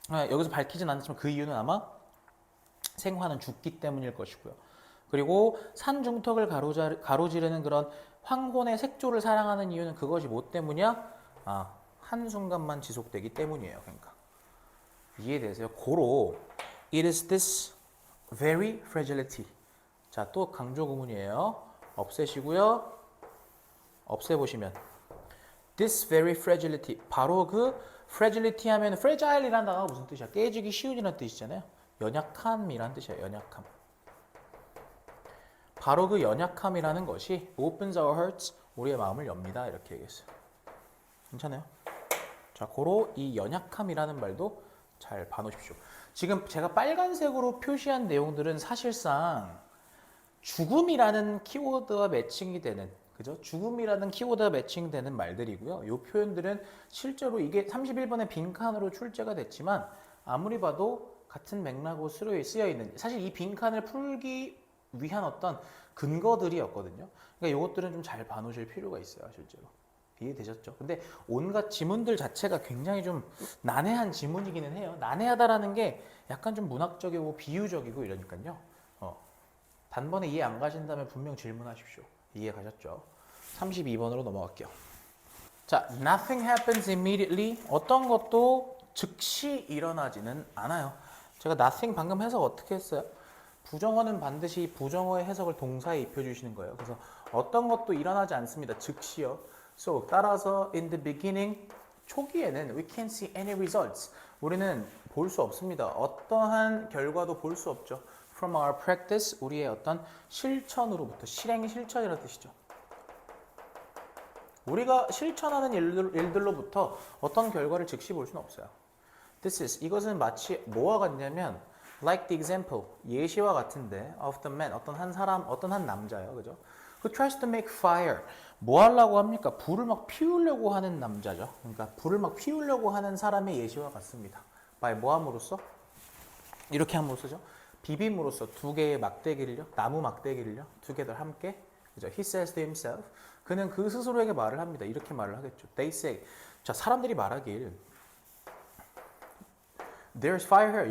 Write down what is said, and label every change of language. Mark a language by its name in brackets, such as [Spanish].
[Korean] 여기서 밝히진 않았지만 그 이유는 아마 생화는 죽기 때문일 것이고요. 그리고 산 중턱을 가로지르는 그런 황혼의 색조를 사랑하는 이유는 그것이 뭐 때문이야? 한순간만 지속되기 때문이에요. 그러니까 이해되세요? 고로 [English] It is this very fragility. [Korean] 자, 또 강조 구문이에요. 없애시고요. 없애보시면 [English] This very fragility. [Korean] 바로 그 fragility 하면 fragile이라는 단어가 무슨 뜻이야? 깨지기 쉬운이라는 뜻이잖아요. 연약함이라는 뜻이에요. 연약함. 바로 그 연약함이라는 것이 [English] opens our hearts. [Korean] 우리의 마음을 엽니다. 이렇게 얘기했어요. 괜찮아요? 자, 고로 이 연약함이라는 말도 잘 봐놓으십시오. 지금 제가 빨간색으로 표시한 내용들은 사실상 죽음이라는 키워드와 매칭이 되는, 그죠? 죽음이라는 키워드와 매칭되는 말들이고요. 이 표현들은 실제로 이게 31번의 빈칸으로 출제가 됐지만 아무리 봐도 같은 맥락으로 쓰여 있는, 사실 이 빈칸을 풀기 위한 어떤 근거들이었거든요. 그러니까 이것들은 좀 잘 봐놓으실 필요가 있어요, 실제로. 이해되셨죠? 근데 온갖 지문들 자체가 굉장히 좀 난해한 지문이기는 해요. 난해하다라는 게 약간 좀 문학적이고 비유적이고 이러니까요. 단번에 이해 안 가신다면 분명 질문하십시오. 이해 가셨죠? 32번으로 넘어갈게요. [English] 자, nothing happens immediately. [Korean] 어떤 것도 즉시 일어나지는 않아요. 제가 nothing 방금 해석 어떻게 했어요? 부정어는 반드시 부정어의 해석을 동사에 입혀주시는 거예요. 그래서 어떤 것도 일어나지 않습니다. 즉시요. [English] So, [Korean] 따라서 [English] in the beginning, [Korean] 초기에는 [English] we can't see any results. [Korean] 우리는 볼 수 없습니다. 어떠한 결과도 볼 수 없죠. [English] From our practice, [Korean] 우리의 어떤 실천으로부터, 실행 실천이라는 뜻이죠. 우리가 실천하는 일들로부터 어떤 결과를 즉시 볼 수는 없어요. [English] This is [Korean] 이것은 마치 뭐와 같냐면 [English] like the example [Korean] 예시와 같은데 [English] of the man [Korean] 어떤 한 사람 어떤 한 남자요, 그죠? [English] Who tries to make fire [Korean] 뭐 하려고 합니까? 불을 막 피우려고 하는 남자죠. 그러니까 불을 막 피우려고 하는 사람의 예시와 같습니다. by 뭐 함으로써? 이렇게 함으로써죠. 비빔으로써 두 개의 막대기를요, 나무 막대기를요, together 함께, 그죠? [English] He says to himself, [Korean] 그는 그 스스로에게 말을 합니다. 이렇게 말을 하겠죠. [English] They say, [Korean] 자 사람들이 말하길, [English] There's fire here.